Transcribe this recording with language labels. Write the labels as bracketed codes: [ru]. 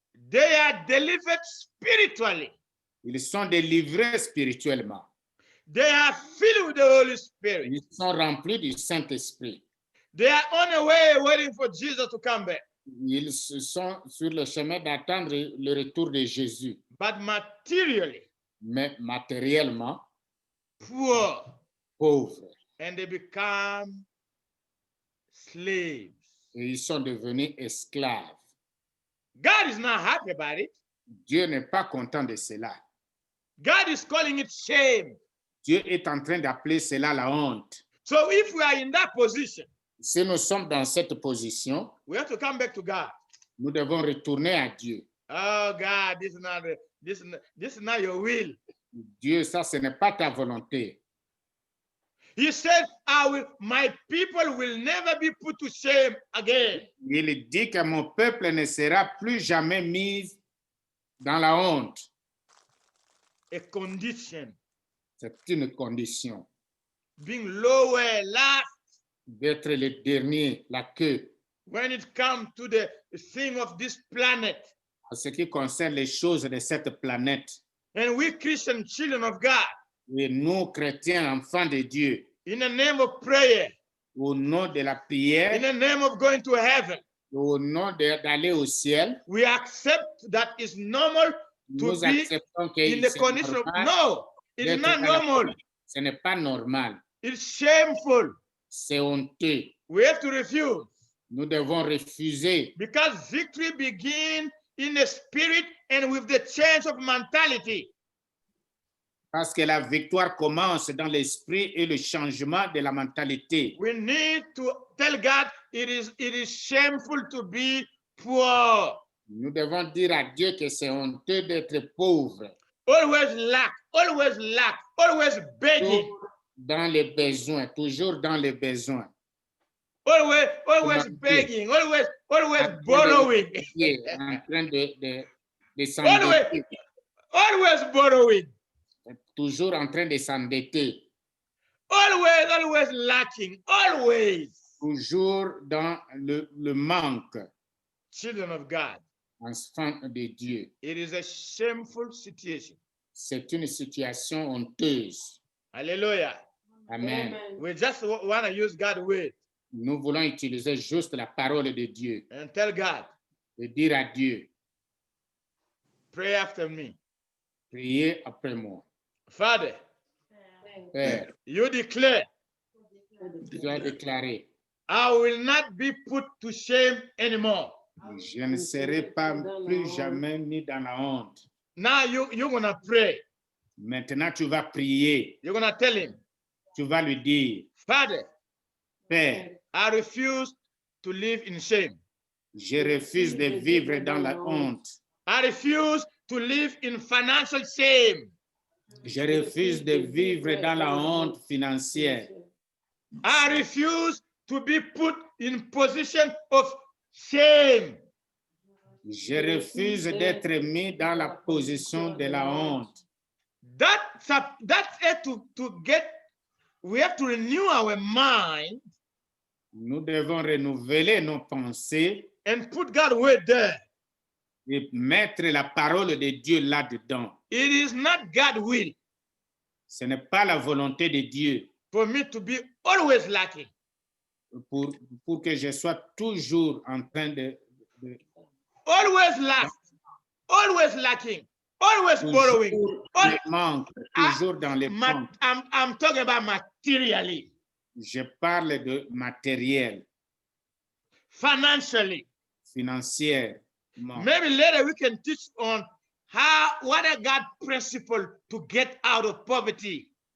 [en] they are delivered spiritually. [fr] ils sont délivrés spirituellement. [en] They are filled with the Holy Spirit. [fr] Ils sont remplis du Saint-Esprit. [en] They are on the way waiting for Jesus to come back. [fr] Ils sont sur le chemin d'attendre le retour de Jésus. [en] But materially, [fr] Mais matériellement, [en] poor, [fr] pauvres. [en] and they become slaves. [fr] Et ils sont devenus esclaves. [en] God is not happy about it. [fr] Dieu n'est pas content de cela. [en] God is calling it shame. [fr] Dieu est en train d'appeler cela la honte. [en] So if we are in that position, [fr] Si nous sommes dans cette position, [en] we have to come back to God. [fr] nous devons retourner à Dieu. [en] Oh God, this is not your will. [fr] Dieu, ça, ce n'est pas ta volonté. [en] He said, my people will never be put to shame again. [fr] Il dit que mon peuple ne sera plus jamais mis dans la honte. [en] A condition, [fr] C'est une condition [en] being lower, last, [fr] d'être le dernier, la queue, [en] when it comes to the thing of this planet. [fr] en ce qui concerne les choses de cette planète. [en] And we Christian children of God, [fr] Et nous, chrétiens, enfants de Dieu, [en] in the name of prayer, [fr] au nom de la [en] in [fr] prière, [en] the name of going to heaven, [fr] au nom d'aller au ciel, [en] we accept that it's normal to [fr] nous [en] be [fr] acceptons que [en] in the [fr] c'est [en] condition of [fr] normal [en] no, it's [fr] d'être [en] not [fr] dans la [en] normal. [fr] condition. Ce n'est pas normal, [en] It's shameful. [fr] c'est honteux. [en] We have to refuse [fr] Nous devons refuser [en] because victory begins in the spirit and with the change of mentality. [fr] parce que la victoire commence dans l'esprit et le changement de la mentalité. [en] We need to tell God it is shameful to be poor. [fr] Nous devons dire à Dieu que c'est honteux d'être pauvre, [en] Always lack, always lack, always begging, [fr] dans les besoins, toujours dans les besoins. [en] always [fr] Comment [en] begging, always [fr] Après, [en] borrowing, [fr] En train de s'endetter, [en] always borrowing, [fr] toujours en train de s'endetter, [en] always lacking, always. [fr] toujours dans le manque. [en] Children of God, [fr] Enfant de Dieu. [en] it is a shameful situation. [fr] C'est une situation honteuse. [en] Hallelujah. [fr] Amen. [en] We just want to use God's word [fr] Nous voulons utiliser juste la parole de Dieu [en] and tell God, [fr] et dire à Dieu, [en] pray after me. [fr] priez après moi. [en] Father, [fr] Père, [en] you declare, [fr] tu as déclaré, [en] I will not be put to shame anymore. [fr] je ne serai pas plus jamais mis dans la honte. [en] Now you're going to pray. [fr] Maintenant, tu vas prier. [en] You're going to tell him, [fr] Tu vas lui dire, [en] Father, [fr] Père, [en] I refuse to live in shame. [fr] Je refuse de vivre dans la honte. [en] I refuse to live in financial shame. [fr] Je refuse de vivre dans la honte financière. [en] I refuse to be put in position of shame. [fr] Je refuse d'être mis dans la position de la honte. [en] That's it to get, we have to renew our mind [fr] Nous devons renouveler nos pensées [en] and put God's word there. [fr] et mettre la parole de Dieu là-dedans. [en] It is not God's will [fr] Ce n'est pas la volonté de Dieu [en] for me to be always lacking. [fr] pour que je sois toujours en train de [en] Always lack, always lacking, always borrowing. [fr] Toujours le manque, toujours dans les manques. [en] I'm talking about materially, [fr] Je parle de matériel, [en] financially. [fr] financier. [en] Maybe later we can teach on what are God's principle to get out of poverty.